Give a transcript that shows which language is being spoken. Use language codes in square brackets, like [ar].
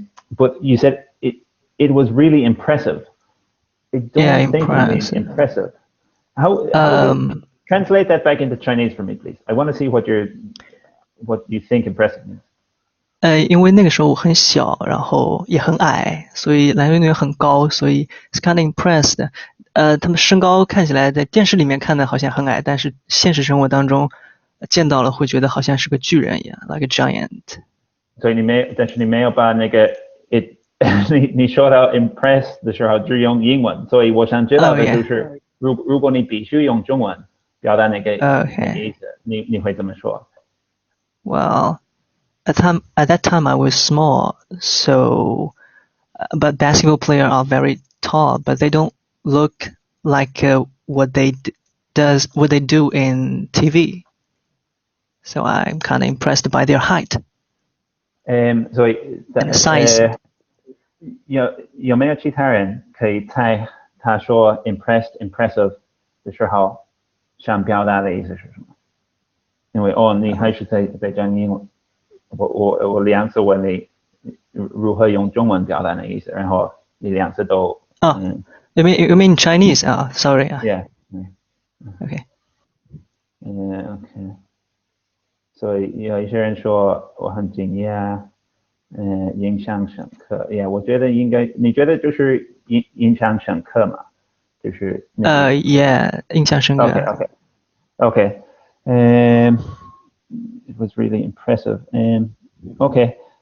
[en] But you said it was really impressive. I don't think it means impressive. How translate that back into Chinese for me, please. I want to see what you think impressive means. [zh] 因为那个时候我很小，然后也很矮，所以篮球运动员很高，所以 [en] it's kind of impressed. [zh] 他们身高看起来在电视里面看的好像很矮，但是现实生活当中见到了会觉得好像是个巨人一样 ， [en] like a giant. [zh] 所以但是你没有把那个你说到 impressed 的时候只用英文，所以我想知道的就是，如果你必须用中文表达那个意思，你会怎么说？ [en] Well. At that time I was small, so but basketball players are very tall, but they don't look like what they do in TV. So I'm kind of impressed by their height. And size. [zh] 有没有其他人可以猜他说 impressive 的时候想表达的意思是什么？因为你还是在讲英文。我两次问你如何用中文表达的意思，然后你两次都 [en] you mean Chinese? Sorry. Yeah. Okay. Okay. [zh] 所以有一些人说我很惊讶，印象深刻。我觉得你觉得就是印象深刻嘛？就是印象深刻。 [en] Okay. It was really impressive. Okay.